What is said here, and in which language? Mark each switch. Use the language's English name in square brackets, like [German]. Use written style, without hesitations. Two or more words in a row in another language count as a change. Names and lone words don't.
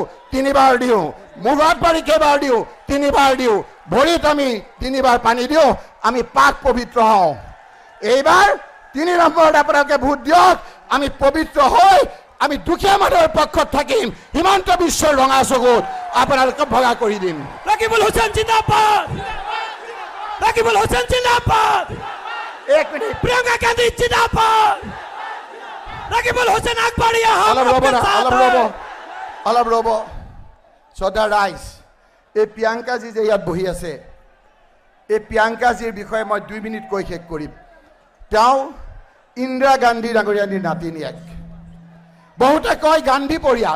[Assamese] 3 বাৰ দিওঁ। মুখত পানী কেইবাৰ দিওঁ? 3 বাৰ দিওঁ। ভৰিত আমি 3 বাৰ পানী দিওঁ। আমি পাক পবিত্ৰ হওঁ। এইবাৰ 3 নম্বৰত আপোনালোকে ভোট দিয়ক। আমি পবিত্ৰ হৈ আমি দুখীয়া মানুহৰ পক্ষত থাকিম। হিমন্ত বিশ্বৰ ৰঙা চকুত আপোনালোকক ভগা কৰি দিম। রাকিবুল হোসেন জিন্দাবাদ, রাকিবুল হোসেন জিন্দাবাদ, 1 মিনিট, প্রিয়ঙ্কা গান্ধী জিন্দাবাদ, রাকিবুল হোসেন আকবরিয়া অলপ ৰ'ব। শ্ৰদ্ধা ৰাইজ, এই প্ৰিয়ংকাজী যে ইয়াত বহি আছে, এই প্ৰিয়ংকাজীৰ বিষয়ে মই 2 মিনিট কৈ শেষ কৰিম। তেওঁ ইন্দিৰা গান্ধী ডাঙৰীয়ানীৰ নাতিনীয়েক। বহুতে কয় গান্ধী পৰিয়াল।